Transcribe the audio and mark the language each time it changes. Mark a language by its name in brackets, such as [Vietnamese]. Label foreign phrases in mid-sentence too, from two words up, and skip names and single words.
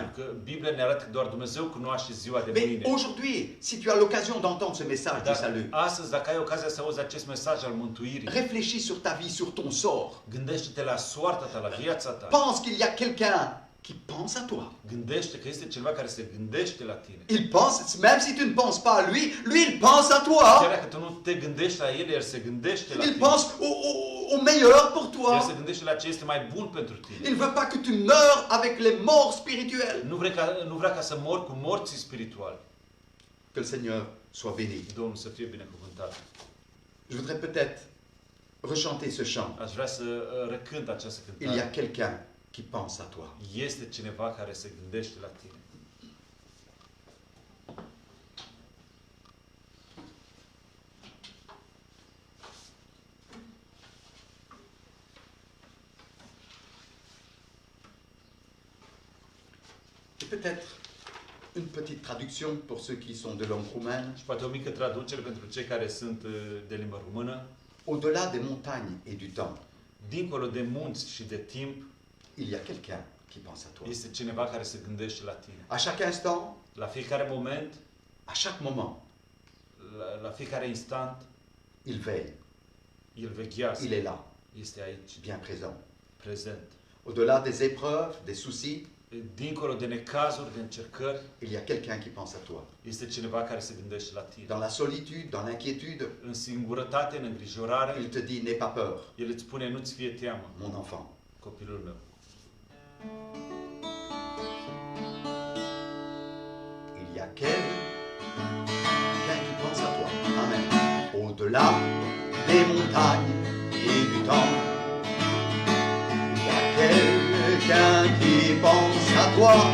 [Romanian] Pentru că Biblia ne arată că doar Dumnezeu cunoaște ziua de [French] Mais [Romanian] mâine. [French] aujourd'hui, si tu as l'occasion d'entendre ce message du [Romanian] Dar [French] salut, [Romanian] astăzi, dacă ai ocazia să auzi acest mesaj al mântuirii, [French] réfléchis sur ta vie, sur ton sort. [Romanian] gândește-te la soarta ta, la viața ta. [French] Pense qu'il y a quelqu'un qui pense à toi. [Romanian] Gândește că este cineva care se gândește la tine. [French] Il pense, même si tu ne penses pas à lui, lui il pense à toi. [Romanian] Chiar dacă tu nu te gândești la el, el se gândește la [French] Il [Romanian] tine. [French] pense au meilleur pour [Romanian] El se [French] toi. [Romanian] gândește la ce este mai bun pentru tine. [French] Il ne veut pas que tu meurs avec les morts spirituels. [Romanian] Nu vrea ca să mori cu morții spirituali. [French] Que le Seigneur soit béni. [Romanian] Domnul să fie binecuvântat. [French] Je voudrais peut-être rechanter ce chant. [Romanian] Aș vrea să recânt această [French] Il y a [Romanian] cântare. [French] quelqu'un qui pense à toi. [Romanian] Este cineva care se gândește la tine. [French] Et peut-être une petite traduction pour ceux qui sont de langue roumaine. [Romanian] Și poate o mică traducere pentru cei care sunt de limbă română. [French] Au-delà des montagnes et du temps, [Romanian] Dincolo de munți și de timp, [French] il y a quelqu'un qui pense à toi. [Romanian] este cineva care se gândește la tine. [French] À chaque instant, [Romanian] La fiecare moment, [French] à chaque moment, [Romanian] la fiecare instant, [French] il veille, [Romanian] el veghează. [French] il est là, [Romanian] Este aici, [French] bien présent. [Romanian] prezent. [French] Au-delà des épreuves, des soucis, [Romanian] Dincolo de necazuri, de încercări, [French] il y a quelqu'un qui pense à toi. [Romanian] este cineva care se gândește la tine. [French] Dans la solitude, dans l'inquiétude, [Romanian] În singurătate, în îngrijorare, [French] il te dit n'aie pas peur, [Romanian] el îți spune, nu-ți fie teamă, [French] mon enfant. [Romanian] copilul meu. [French] Il y a quelqu'un qui pense à toi. Amen. Au-delà des montagnes et du temps, il y a quelqu'un qui pense à toi.